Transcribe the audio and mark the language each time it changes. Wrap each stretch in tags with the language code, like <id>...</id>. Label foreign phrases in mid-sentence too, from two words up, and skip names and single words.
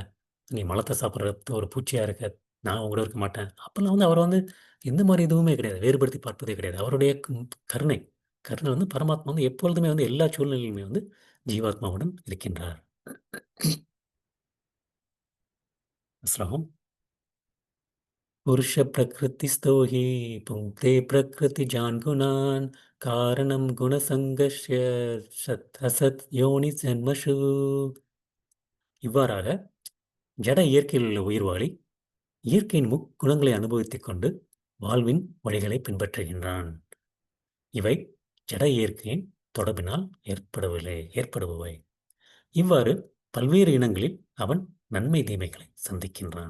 <ta>நீ மலத்த சாப்பிடுற ஒரு பூச்சியா இருக்க, நான் உன் கூட இருக்க மாட்டேன்." அப்பல்லாம் வந்து அவர் வந்து எந்த மாரி எதுவுமே கிடையாது. வேறுபடுத்தி பார்ப்பதே கிடையாது. அவருடைய கருணை. கருணை வந்து பரமாத்மா வந்து எப்பொழுதுமே வந்து எல்லா சூழ்நிலையிலுமே வந்து ஜீவாத்மாவுடன் இருக்கின்றார்.</ta> <sa>ஸ்லோகம் पुरुष प्रकृतिस्थो हि पुङ्क्ते प्रकृतिजान् गुणान् कारणं गुणसङ्गस्य सत् असत् योनिजन्मषु.</sa> <ta>இவ்வாறாக ஜட இயற்கையில் உள்ள உயிர்வாழி இயற்கையின் முக்குணங்களை அனுபவித்துக் கொண்டு வாழ்வின் வழிகளை பின்பற்றுகின்றான். இவை ஜட இயற்கையின் தொடர்பினால் ஏற்படுபவை. இவ்வாறு பல்வேறு இனங்களில் அவன் நன்மை தீமைகளை சந்திக்கின்றான்.</ta>